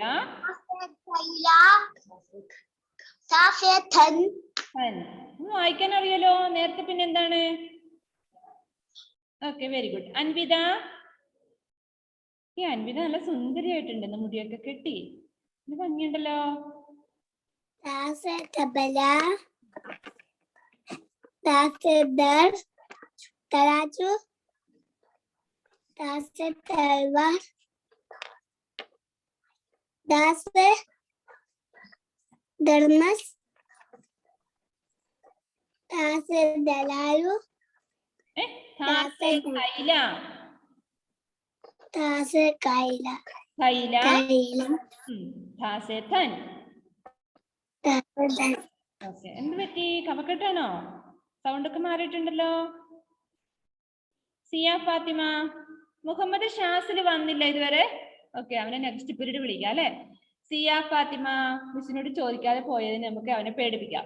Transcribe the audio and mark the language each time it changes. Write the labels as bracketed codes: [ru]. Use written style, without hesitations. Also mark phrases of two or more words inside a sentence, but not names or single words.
[hi] तैला तासे धन. [ml] ധൻ. വായിക്കാൻ അറിയാലോ നേരത്തെ. പിന്നെ എന്താണ്? [en] Okay, very good. [ml] അൻവിത, ഈ അൻവിത നല്ല സുന്ദരിയായിട്ടുണ്ട്. മുടിയൊക്കെ കെട്ടി ഇത് ഭംഗിയുണ്ടല്ലോ. [hi] तासे तबला तासे दर तराजू तासे तलवार तासे धर्मस तासे दलालू तासे तैला, तासे काइला തൈല, काइला तासे धन. तासे धन [ml] ഓക്കെ, എന്ത് പറ്റി? കഫക്കെട്ടാണോ? സൗണ്ട് ഒക്കെ മാറിയിട്ടുണ്ടല്ലോ. സിയ ഫാത്തിമ. മുഹമ്മദ് ഷാസിൽ വന്നില്ല ഇതുവരെ. ഓക്കെ, അവനെ [en] next period [ml] വിളിക്കാം അല്ലെ. സിയ ഫാത്തിമ മിസ്സിനോട് ചോദിക്കാതെ പോയതിന് നമുക്ക് അവനെ പേടിപ്പിക്കാം.